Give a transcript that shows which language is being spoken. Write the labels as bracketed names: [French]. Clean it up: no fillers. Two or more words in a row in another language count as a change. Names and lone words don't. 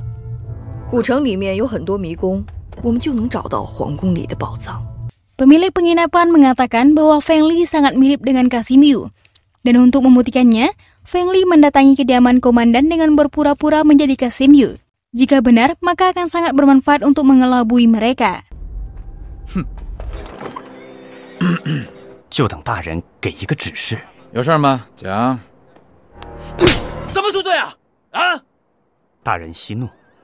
[Indonesian] Pemilik penginapan mengatakan bahwa Feng Li sangat mirip dengan Qasim Yu, dan untuk membuktikannya, Feng Li mendatangi kediaman komandan dengan berpura-pura menjadi Qasim Yu. Jika benar, maka akan sangat bermanfaat untuk mengelabui mereka. [Chinese] 就等大人给一个指示。有事吗？讲。怎么赎罪啊？啊！大人息怒。